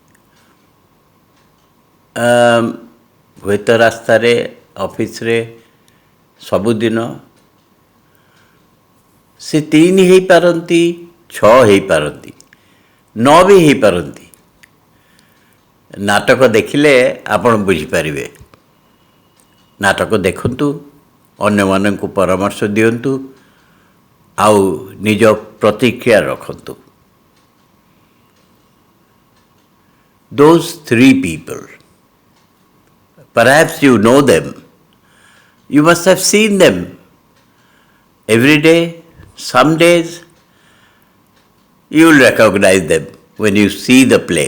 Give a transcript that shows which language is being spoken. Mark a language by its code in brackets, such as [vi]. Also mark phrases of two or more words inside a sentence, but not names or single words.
[or] ହୁଏତ ରାସ୍ତାରେ ଅଫିସରେ ସବୁଦିନ ସେ ତିନି ହେଇପାରନ୍ତି, ଛଅ ହେଇପାରନ୍ତି, ନଅ ବି ହେଇପାରନ୍ତି। ନାଟକ ଦେଖିଲେ ଆପଣ ବୁଝିପାରିବେ। ନାଟକ ଦେଖନ୍ତୁ, ଅନ୍ୟମାନଙ୍କୁ ପରାମର୍ଶ ଦିଅନ୍ତୁ, ଆଉ ନିଜ ପ୍ରତିକ୍ରିୟା ରଖନ୍ତୁ। [en] Those three people, perhaps you know them, you must have seen them every day. Some days you will recognize them when you see the play.